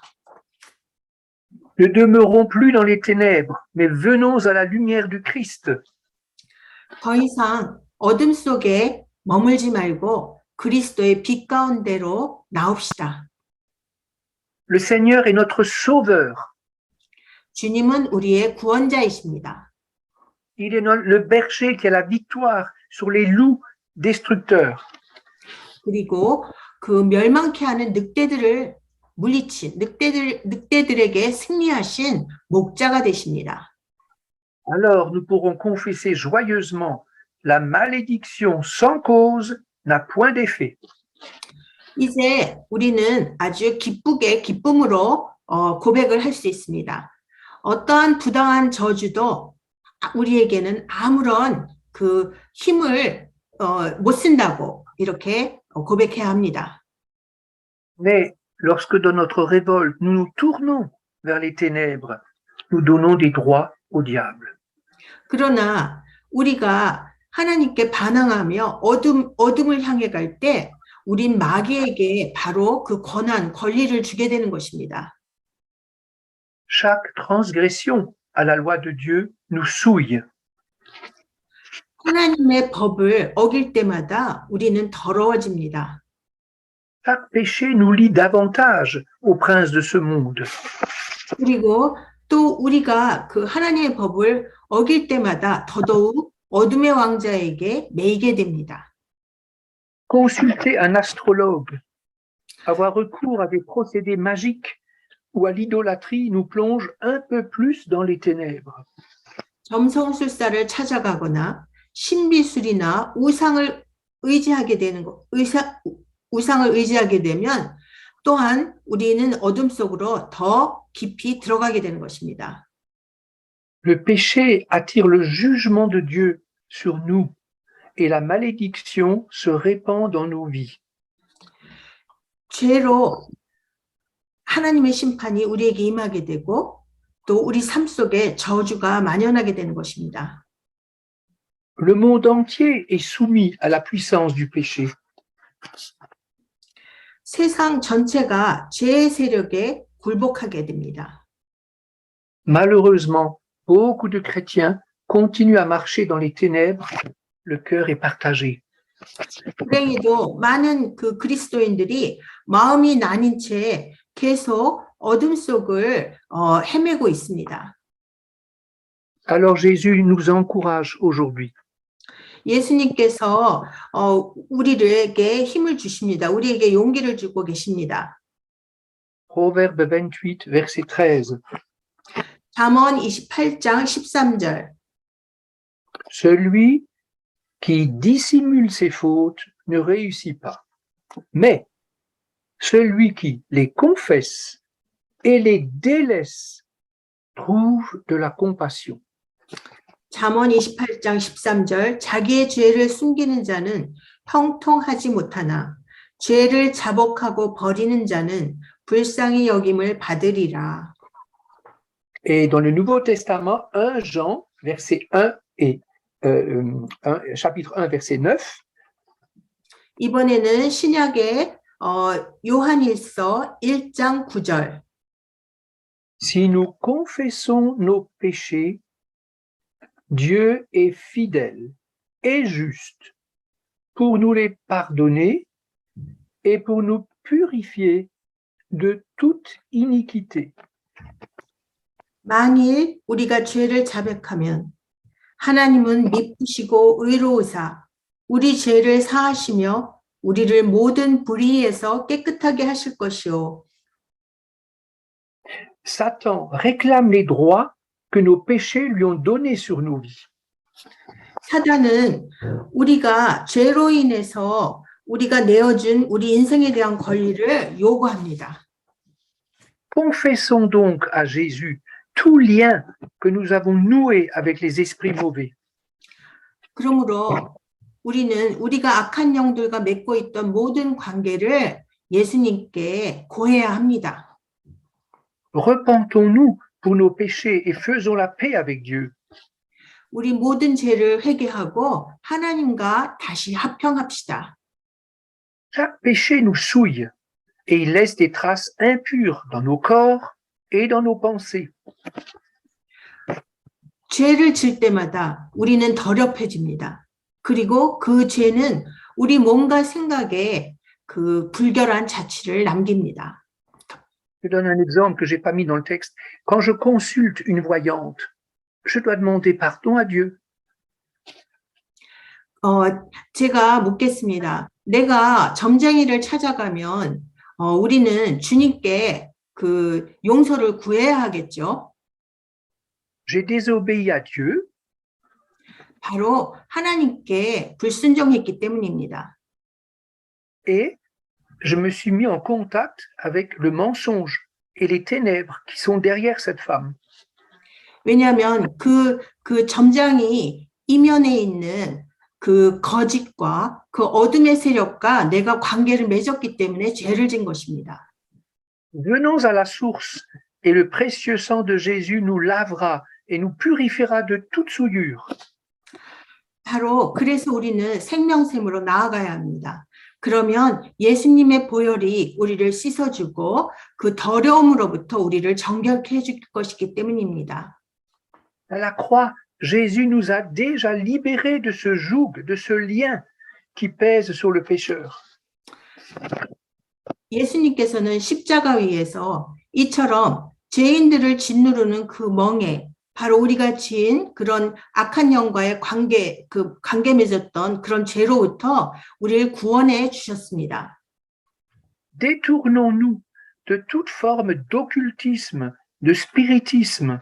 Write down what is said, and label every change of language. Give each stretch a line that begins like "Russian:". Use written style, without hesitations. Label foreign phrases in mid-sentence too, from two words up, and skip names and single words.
French: Ne demeurons plus dans les ténèbres, mais venons à la lumière du Christ.
Korean: 더 이상 어둠 속에 머물지 말고 그리스도의 빛 가운데로 나옵시다.
French: Le Seigneur est notre sauveur.
Korean: 주님은 우리의 구원자이십니다.
French: Il est le berger qui a la victoire sur les loups destructeurs.
Korean: 그리고 그 멸망케 하는 늑대들을 물리친 늑대들에게 승리하신 목자가 되십니다.
French: Alors nous pourrons confesser joyeusement la malédiction sans cause n'a point d'effet.
Korean: 이제 우리는 아주 기쁨으로 고백을 할 수 있습니다. 어떠한 부당한 저주도 우리에게는 아무런 그 힘을 못 쓴다고 이렇게 고백해야 합니다.
French: Mais lorsque dans notre révolte, nous nous tournons vers les ténèbres, nous donnons des droits au diable.
Korean: 그러나 우리가 하나님께 반항하며 어둠을 향해 갈 때 우린 마귀에게 바로 그 권리를 주게 되는 것입니다.
French: Chaque transgression à la loi de Dieu nous souille.
Korean: 하나님의 법을 어길 때마다 우리는 더러워집니다.
French: Chaque péché nous lie davantage au prince de ce monde.
Korean: 그리고 또 우리가 그 하나님의 법을 어길 때마다 더더욱 어둠의 왕자에게 매이게 됩니다.
French: consulter un astrologue, avoir recours à des procédés magiques ou à l'idolâtrie nous plonge un peu plus dans les ténèbres.
Korean: 점성술사를 찾아가거나 신비술이나 우상을 의지하게 되는 우상을 의지하게 되면 또한 우리는 어둠 속으로 더 깊이 들어가게 되는 것입니다.
French: Le péché attire le jugement de Dieu sur nous et la malédiction se répand dans nos vies.
Korean: 죄로 하나님의 심판이 우리에게 임하게 되고 또 우리 삶 속에 저주가 만연하게 되는 것입니다.
French: Le monde entier est soumis à la puissance du péché.
Korean: 세상 전체가 죄의 세력에 굴복하게 됩니다.
French: Malheureusement, beaucoup de chrétiens continuent à marcher dans les ténèbres. Le cœur est partagé.
Korean: 불행히도 많은 그 그리스도인들이 마음이 나뉜 채 계속 어둠 속을 헤매고 있습니다.
French: Alors Jésus nous encourage aujourd'hui.
Korean: 예수님께서 우리에게 힘을 주십니다. 우리에게 용기를 주고 계십니다.
French: Proverbe 28, verset 13.
Korean: 잠언 28장 13절.
French: Celui qui dissimule ses fautes ne réussit pas. Mais celui qui les confesse et les délaisse trouve de la compassion.
Korean: 잠언 28장 13절. 자기의 죄를 숨기는 자는 형통하지 못하나 죄를 자복하고 버리는 자는 불쌍히 여김을 받으리라.
French: Et dans le Nouveau Testament, 1 Jean, verset 1 et chapitre 1, verset 9.
Korean: 이번에는 신약의 요한일서 1장 9절.
French: Si nous confessons nos péchés, Dieu est fidèle et juste pour nous les pardonner et pour nous purifier de toute iniquité.
Korean: 만일 우리가 죄를 자백하면 하나님은 미쁘시고 의로우사 우리 죄를 사하시며 우리를 모든 불의에서 깨끗하게 하실 것이요.
French: Satan réclame les droits que nos péchés lui ont donnés sur nos vies.
Korean: 사단은 우리가 죄로 인해서 우리가 내어준 우리 인생에 대한 권리를 요구합니다.
French: Confessons donc à Jésus tout lien que nous avons noué avec les esprits mauvais.
Korean: 그러므로 우리는 우리가 악한 영들과 맺고 있던 모든 관계를 예수님께 고해야 합니다.
French: Repentons-nous pour nos péchés et faisons la paix avec Dieu.
Korean: 우리 모든 죄를 회개하고 하나님과 다시 화평합시다.
French: Chaque péché nous souille et il laisse des traces impures dans nos corps et dans nos pensées.
Korean: 죄를 질 때마다 우리는 더럽혀집니다. 그리고 그 죄는 우리 몸과 생각에 그 불결한 자취를 남깁니다.
French: Je donne un exemple que j'ai pas mis dans le texte. Quand je consulte une voyante, je dois demander pardon à Dieu.
Korean: 제가 묻겠습니다. 내가 점쟁이를 찾아가면 우리는 주님께 그 용서를 구해야 하겠죠.
French: J'ai désobéi à Dieu
Korean: 바로 하나님께 불순종했기 때문입니다.
French: et je me suis mis en contact avec le mensonge et les ténèbres qui sont derrière cette femme.
Korean: 왜냐하면 그 점장이 이면에 있는 그 거짓과 그 어둠의 세력과 내가 관계를 맺었기 때문에 죄를 진 것입니다.
French: Venons à la source et le précieux sang de Jésus nous lavera et nous purifiera de toute souillure.
Korean: 바로 그래서 우리는 생명샘으로 나아가야 합니다. 그러면 예수님의 보혈이 우리를 씻어주고 그 더러움으로부터 우리를 정결케 해줄 것이기 때문입니다.
French: À la croix, Jésus nous a déjà libérés de ce joug, de ce lien qui pèse sur le pécheur.
Korean: 예수님께서는 십자가 위에서 이처럼 죄인들을 짓누르는 그 멍에 바로 우리가 지은 그런 악한 영과의 관계 맺었던 그런 죄로부터 우리를 구원해 주셨습니다.
French: Détournons-nous de toute forme d'occultisme, de spiritisme,